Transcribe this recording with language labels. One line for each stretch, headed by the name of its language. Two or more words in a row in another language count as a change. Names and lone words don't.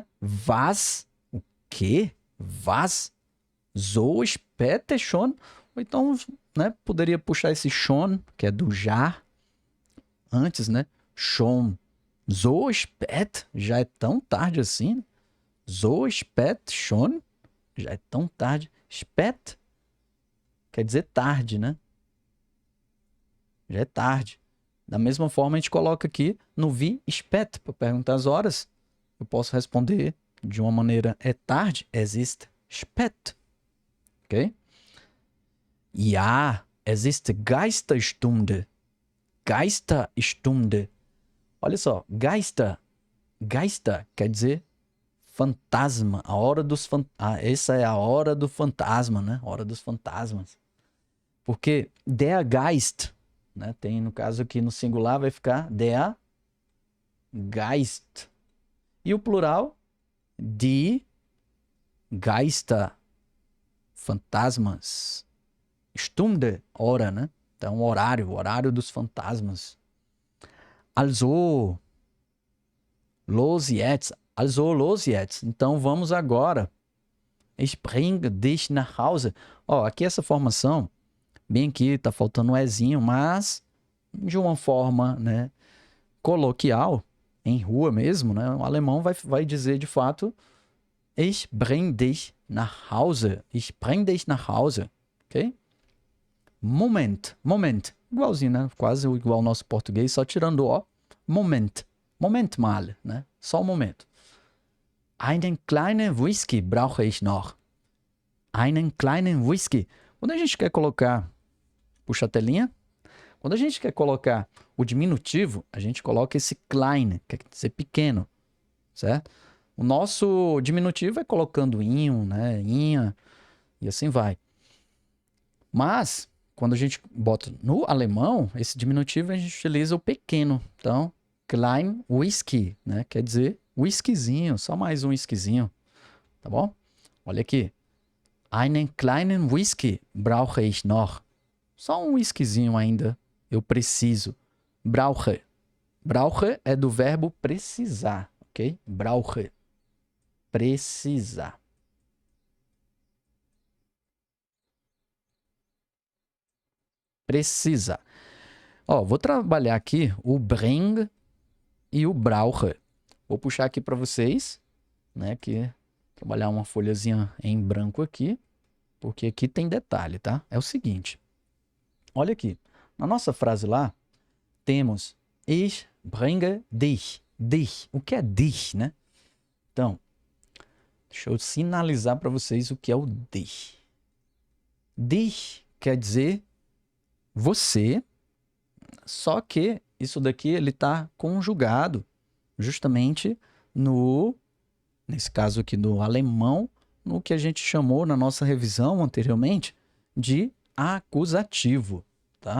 Portuguese: Was? O quê?
German: Was? So spät schon?
Portuguese: Ou então, né, poderia puxar esse schon, que é do já, antes, né?
German: Schon. So spät?
Portuguese: Já é tão tarde assim?
German: So spät schon?
Portuguese: Já é tão tarde. Spät quer dizer tarde, né? Já é tarde. Da mesma forma, a gente coloca aqui no
German: wie spät,
Portuguese: para perguntar as horas. Eu posso responder de uma maneira: é tarde?
German: Es ist spät. Ok? Ja, es ist Geisterstunde. Geisterstunde.
Portuguese: Olha só, Geister. Geister quer dizer fantasma. A hora dos essa é a hora do fantasma, né? Hora dos fantasmas. Porque
German: der Geist,
Portuguese: né? Tem no caso aqui no singular vai ficar
German: der Geist.
Portuguese: E o plural,
German: die Geister.
Portuguese: Fantasmas. Stunde, hora, né? Então, horário dos fantasmas.
German: Also, los jetzt. Also, los jetzt.
Portuguese: Então, vamos agora.
German: Ich bringe dich nach Hause.
Portuguese: Ó, aqui essa formação Bem aqui, tá faltando um ezinho, mas de uma forma, né, coloquial, em rua mesmo, né, o alemão vai dizer de fato
German: Ich bring dich nach Hause. Ich bring dich nach Hause. Ok? Moment. Moment.
Portuguese: Igualzinho, né? Quase igual ao nosso português, só tirando o O.
German: Moment. Moment mal,
Portuguese: né? Só um momento.
German: Einen kleinen Whisky brauche ich noch. Einen kleinen Whisky.
Portuguese: Quando a gente quer colocar... Puxa a telinha. Quando a gente quer colocar o diminutivo, a gente coloca esse klein, que quer dizer pequeno. Certo? O nosso diminutivo é colocando inho, né? Inha, e assim vai. Mas, quando a gente bota no alemão, esse diminutivo a gente utiliza o pequeno. Então,
German: klein whisky,
Portuguese: né? Quer dizer whiskyzinho, só mais um whiskyzinho. Tá bom? Olha aqui.
German: Einen kleinen Whisky brauche ich noch.
Portuguese: Só um whiskyzinho ainda eu preciso.
German: Brauche.
Portuguese: Brauche é do verbo precisar, ok? Brauche. Precisar. Precisa. Ó, vou trabalhar aqui o bring e o brauche. Vou puxar aqui para vocês, né, que trabalhar uma folhazinha em branco aqui, porque aqui tem detalhe, tá? É o seguinte. Olha aqui. Na nossa frase lá, temos
German: ich bringe dich. Dich.
Portuguese: O que é dich, né? Então, deixa eu sinalizar para vocês o que é o dich. Dich quer dizer você, só que isso daqui ele está conjugado justamente nesse caso aqui do alemão, no que a gente chamou na nossa revisão anteriormente de acusativo, tá?